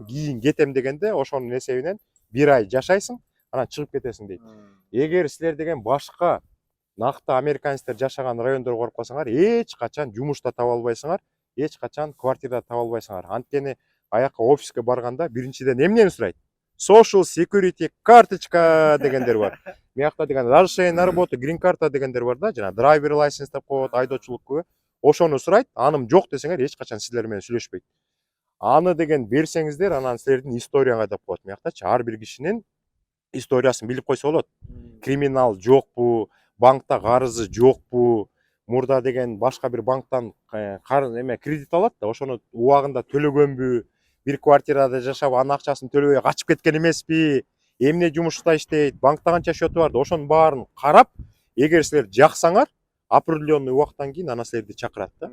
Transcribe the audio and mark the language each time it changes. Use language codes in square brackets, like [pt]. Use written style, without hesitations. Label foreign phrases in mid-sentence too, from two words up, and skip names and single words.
[ky] Кийин кетем дегенде ошонун эсебинен бир ай жашайсың, анан чыгып кетесиң дейт. Эгер силер деген башка накты американецтер жашаган райондорго барып калсаңар, эч качан жумуш да таба албайсыңар, эч качан квартира таба албайсыңар. Анткени аяка офиске барганда биринчиден эмнени сурайт? [en] Social security [ky] карточка дегендер бар. Мыякта деген [ru] разрешение на работу, [ky] green карта дегендер бар да, жана [en] driver license [ky] деп коет, айдоочулук. Ошону сурайт, аным жок десеңер эч качан силер менен сүйлөшпөйт. Аны деген берсеңиздер, анан силердин историяңа деп коет мыяктачы. Ар бир кишинин историясын билип койсо болот. Криминал жокпу, банкта карызы жокпу, мурда деген башка бир банктан кредит алат да, ошону убагында төлөгөнбү, бир квартирада жашап, анын акчасын төлөбөй качып кеткен эмеспи, эмне жумушта иштейт, банкта канча счету бар, ошонун баарын карап, эгер силер жаксаңар, определенный убакыттан кийин анан силерди чакырат да.